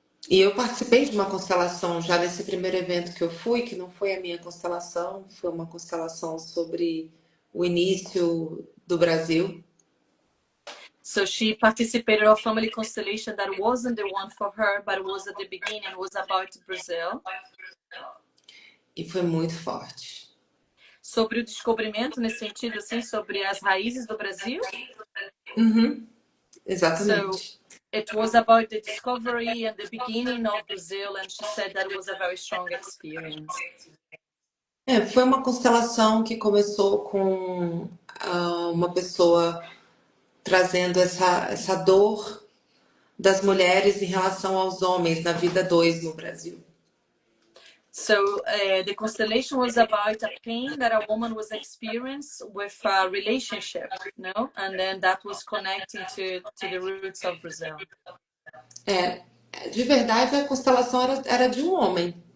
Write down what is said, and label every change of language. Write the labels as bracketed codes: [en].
[pt] E eu participei de uma constelação já nesse primeiro evento que eu fui, que não foi a minha constelação, foi uma constelação sobre o início do Brasil. [en] So she participated of family constellation that wasn't the one for her, but was at the beginning, was about Brazil. [pt] E foi muito forte. Sobre o descobrimento, nesse sentido, assim, sobre as raízes do Brasil? Exatamente. [en] So it was about the discovery and the beginning of Brazil, and she said that it was a very strong experience. [pt] Foi uma constelação que começou com uma pessoa trazendo essa dor das mulheres em relação aos homens na vida 2 no Brasil. [en] So the constellation was about a pain that a woman was experiencing with a relationship, no? And then that was connecting to the roots of Brazil. [pt] De verdade, a constelação era de um homem.